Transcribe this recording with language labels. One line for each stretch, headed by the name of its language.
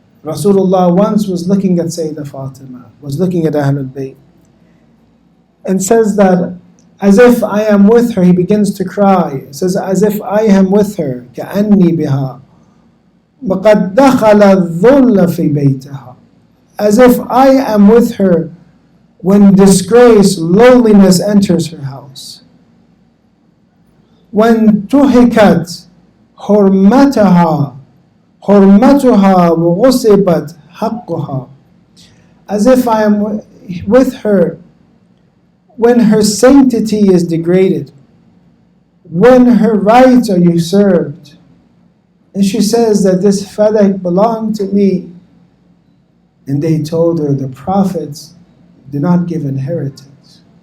English: Rasulullah once was looking at Sayyidah Fatima, was looking at Ahlul Bayt, and says that, as if I am with her, he begins to cry. He says, as if I am with her,
Arabic: كَأَنِّي بِهَا وَقَدْ دَخَلَ الظُّلَّ فِي بَيْتِهَا.
English: As if I am with her when disgrace, lowliness enters her house. When
Arabic: تُهِكَتْ حُرْمَتُهَا وَغُصِبَتْ حَقُّهَا.
English: As if I am with her when her sanctity is degraded, when her rights are usurped. And she says that this fadak belonged to me. And they told her the prophets do not give inheritance.